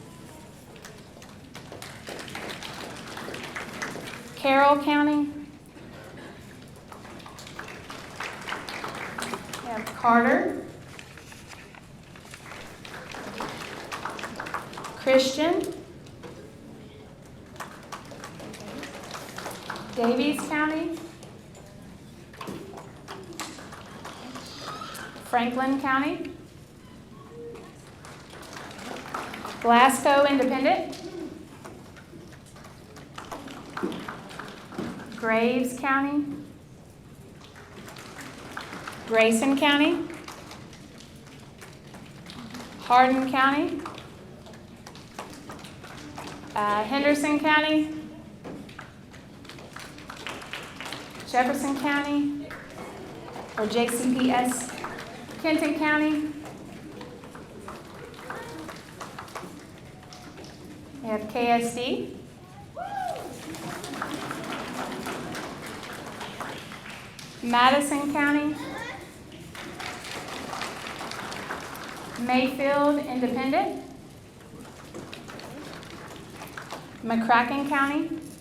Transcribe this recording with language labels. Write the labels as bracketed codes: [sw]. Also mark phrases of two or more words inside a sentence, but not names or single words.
[en] Carroll County. We have Carter. Christian. Davies County. Franklin County. Glasgow Independent. Graves County. Grayson County. Hardin County. Henderson County. Jefferson County, or JCPS, Kenton County. We have KSD. Madison County. Mayfield Independent. McCracken County.